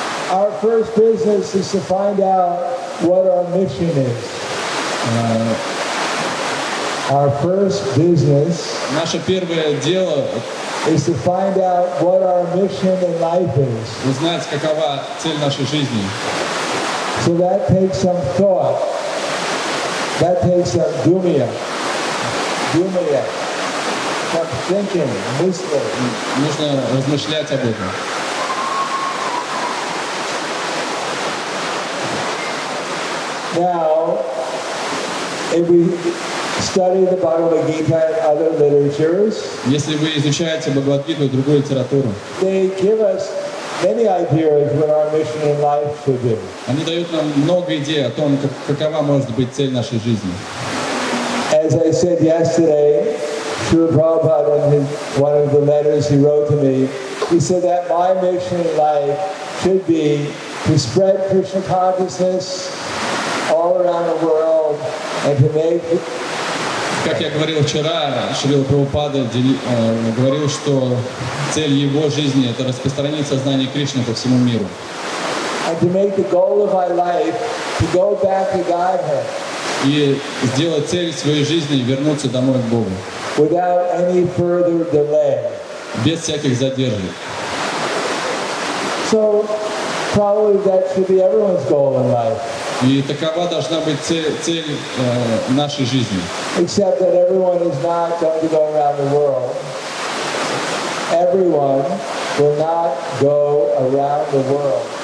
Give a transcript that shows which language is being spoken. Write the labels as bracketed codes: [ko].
[en] Our first business is to find out what our mission is. Our first business [ru] Наше первое дело [en] is to find out what our mission in life is. [ru] Узнать, какова цель нашей жизни. [en] So that takes some thought. That takes some dumya. Some thinking, [ru] мысли. Нужно размышлять об этом. [en] Now, if we study the Bhagavad Gita and other literatures, [ru] если вы изучаете Бхагавад-гиту и другую литературу, [en] they give us many ideas what our mission in life should be. [ru] Они дают нам много идей о том, какова может быть цель нашей жизни. [en] As I said yesterday, Srila Prabhupada, in one of the letters he wrote to me, he said that my mission in life should be to spread Krishna consciousness all around the world and to make. [ru] Как я говорил вчера, Шрила Прабхупада говорил, что цель его жизни — это распространить сознание Кришны по всему миру. [en] And to make the goal of my life to go back to Godhead. [ru] И сделать цель своей жизни и вернуться домой к Богу. [en] Without any further delay. [ru] Без всяких задержек. [en] So probably that should be everyone's goal in life. [ru] И такова должна быть цель нашей жизни. [en] Except that everyone is not going to go around the world. Everyone will not go around the world.